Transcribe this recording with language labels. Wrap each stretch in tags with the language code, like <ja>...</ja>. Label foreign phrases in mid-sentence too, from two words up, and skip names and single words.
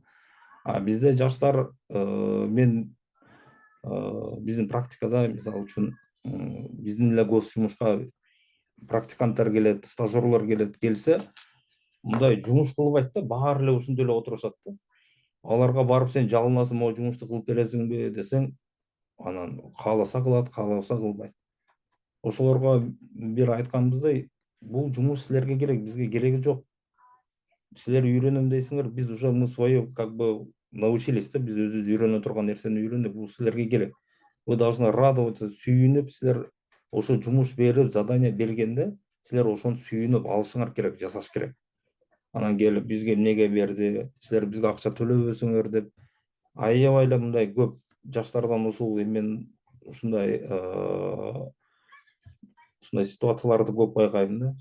<ky>Бизде жаштар, мен биздин практикада мисалы үчүн биздин эле гос жумушка практиканттар келет, стажерлор келсе, мындай жумуш кылбайт да, баары эле ушинтип эле отурушат да. Аларга барып сен жалынасың, могу жумушту кылып бересиңби десең, анан кааласа кылат, каалабаса кылбайт. Ошолорго бир айтканыбыздай, бул жумуш силерге керек, бизге кереги жок. Силер үйрөнөм дейсиңер, биз</ky> <ru>уже мы свое как бы научились</ru> <ky>да, биз өзүбүз үйрөнө турган нерсени үйрөндүк, бул силерге керек.</ky> <ru>Вы должны радоваться,</ru> <ky>сүйүнүп, силер ошо жумуш берип, задание бергенде, силер ошону сүйүнүп алышыңар керек, жасаш керек. Анан келип бизге эмнеге берди, силер бизге акча төлөбөсүңөр деп аябай эле мындай көп жаштардан ушул мен ушундай ситуацияларды көп байкайм да.</ky>